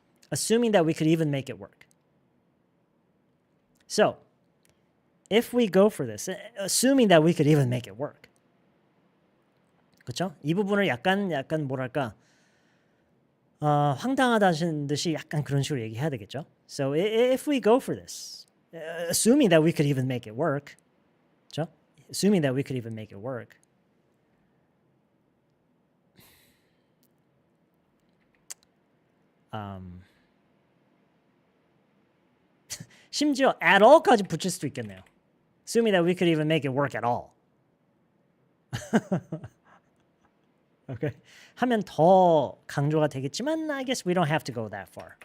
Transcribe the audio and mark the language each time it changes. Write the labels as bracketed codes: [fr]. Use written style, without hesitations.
[en] Assuming that we could even make it work. So, if we go for this, assuming that we could even make it work. [ko] 그렇죠? 이 부분을 약간 뭐랄까 황당하다는 듯이 약간 그런 식으로 얘기해야 되겠죠? [en] So, if we go for this, assuming that we could even make it work. [ko] 그렇죠? [en] Assuming that we could even make it work. [ko] 심지어 at all까지 붙일 수도 있겠네요. [en] Assuming that we could even make it work at all. Okay. [ko] 하면 더 강조가 되겠지만 [en] I guess we don't have to go that far.